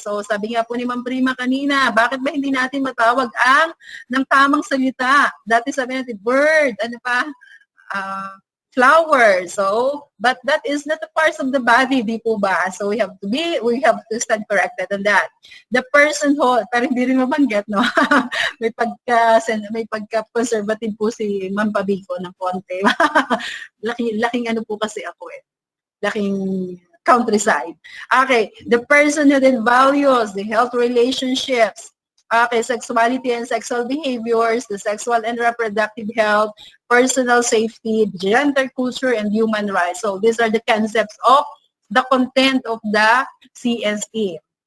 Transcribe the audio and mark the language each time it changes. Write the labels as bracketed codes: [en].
[tl] So sabi nga po ni Ma'am Prima kanina, bakit ba hindi natin matawag ng tamang salita? Dati sabi natin, bird, ano pa? Flower. [en] So, but that is not a part of the body, [tl] di po ba? [en] So we have to stand corrected on that. [tl] The personhood, pero hindi rin mabanggit, no? may pagka-conservative po si Ma'am Pabico ng konti. laking ano po kasi ako laking countryside. [en] Okay, the personhood and values, the health relationships, okay, sexuality and sexual behaviors, the sexual and reproductive health, personal safety, gender culture, and human rights. So these are the concepts of the content of the CSE.